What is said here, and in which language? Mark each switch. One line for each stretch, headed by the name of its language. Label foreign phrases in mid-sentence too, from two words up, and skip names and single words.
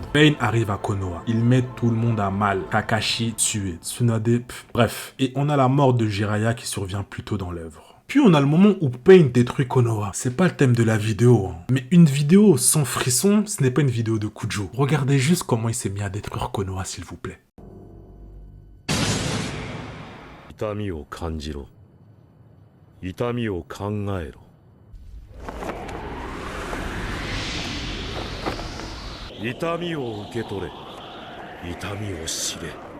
French: Pain arrive à Konoha, il met tout le monde à mal, Kakashi tué, Tsunade, bref, et on a la mort de Jiraiya qui survient plus tôt dans l'œuvre. Puis on a le moment où Pain détruit Konoha. C'est pas le thème de la vidéo, hein. Mais une vidéo sans frisson, ce n'est pas une vidéo de Kujo. Regardez juste comment il s'est mis à détruire Konoha, s'il vous plaît.
Japanese: 痛みを感じろ。痛みを考えろ。痛みを受け取れ。痛みを知れ。